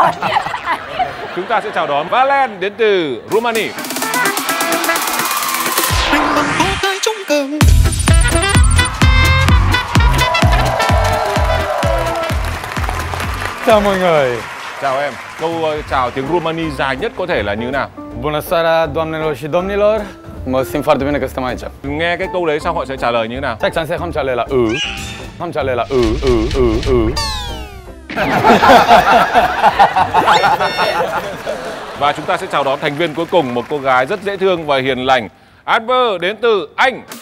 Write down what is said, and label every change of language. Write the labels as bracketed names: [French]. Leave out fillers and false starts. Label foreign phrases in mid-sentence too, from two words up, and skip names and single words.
[Vietnamese] Chúng ta sẽ chào đón Valen đến từ Romania. Chào mọi người. Chào em. Câu chào tiếng Romani dài nhất có thể là như nào? [Romanian] Bună seara, doamnelor și domnilor. Mă simt foarte bine că suntem aici. [Vietnamese] Nghe cái câu đấy xong họ sẽ trả lời như thế nào? Chắc chắn sẽ không trả lời là không trả lời là Và chúng ta sẽ chào đón thành viên cuối cùng, một cô gái rất dễ thương và hiền lành, Amber đến từ Anh.